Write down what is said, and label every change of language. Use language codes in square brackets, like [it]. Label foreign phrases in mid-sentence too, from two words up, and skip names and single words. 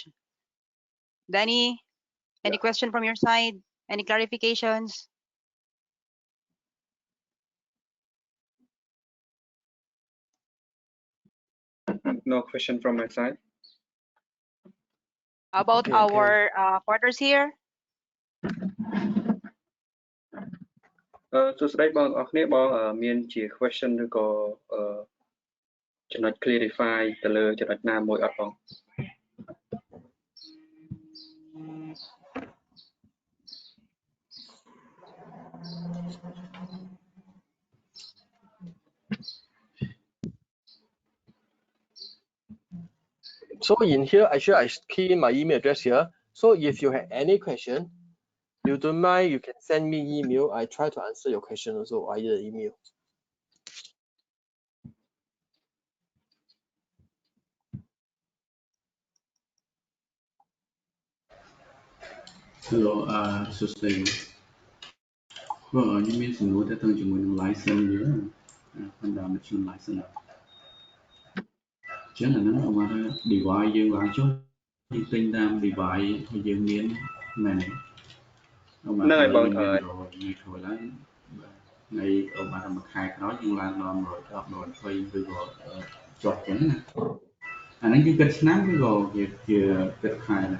[en] Danny, any question from your side? Any clarifications? No question from my side. How about Okay, our quarters here? [km] សួស្តីបងប្អូនគ្នាបងមានជា question ឬក៏ចំណុច clarify ទៅលើចំណុចណាមួយអត់បង [en] So in here, actually, I key in my email address here. So if you have any question, you don't mind, you can send me email. I try to answer your question also via email. [km] Hello សួស្តីបងខ្ញុំមានសំណួរទៅជាមួយនឹង license វាខ្ញុំដល់មកខ្ញុំ license ចឹ ងអាហ្នឹងមកថា device យើងឡើងចុះយើងទិញតាម device ដែលយើងមានមែនទេហ្នឹងហើយបងត្រូវហើយថ្ងៃក្រោយឡើងថ្ងៃមកថាមួយខែក្រោយយើងឡើងដល់110 120ឬក៏ចុះចឹងណាអាហ្នឹងគឺគិតឆ្នាំឬក៏ជាគិតខែដែរ